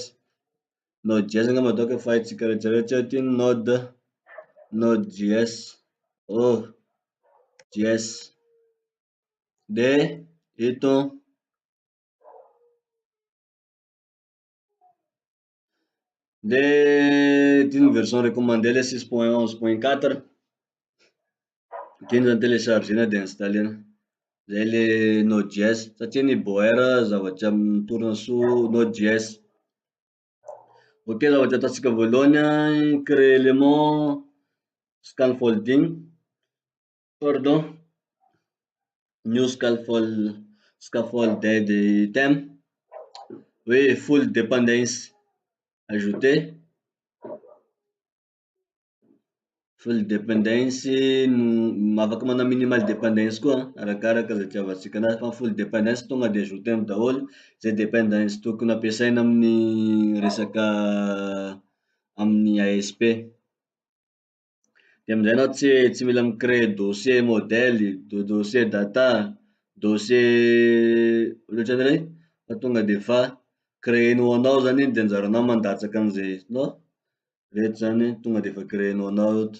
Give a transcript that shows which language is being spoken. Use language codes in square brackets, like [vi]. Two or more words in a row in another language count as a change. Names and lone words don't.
[mg] Node Js angamba donko efa haitsika rehetrarehetra ty node Js, oh Js, de ito de ty ny [fr] version recommandée [mg] le 6.11.4, ty zany téléchargena de installena. Zay le Node.js satria ny boer zavatra mitorina so Node.js. [en] Ok, [mg] zavatra ataotsika voalohany, [fr] créer élément [en] scaffolding, pardon, new scaffolded item, oui, full dependence, ajouter full dependence, [mg] afaka manao [en] minimal dependence [mg] koa arakaraka zay itiavatsika anazy, fa [en] full dependence [mg] tonga de ajoutena daholo zay dependence tokony ampiasaina amin'ny resaka amin'ny ASP. De amizay anao tsy mila mi-créer [fr] dossier modèle, [mg] dossier data, dossier ohatran'izay fa tonga de fa créenao anao zany iny de anjaranao mandatsaka anizay hitanao rehetra zany tonga de fa créenao anao eto.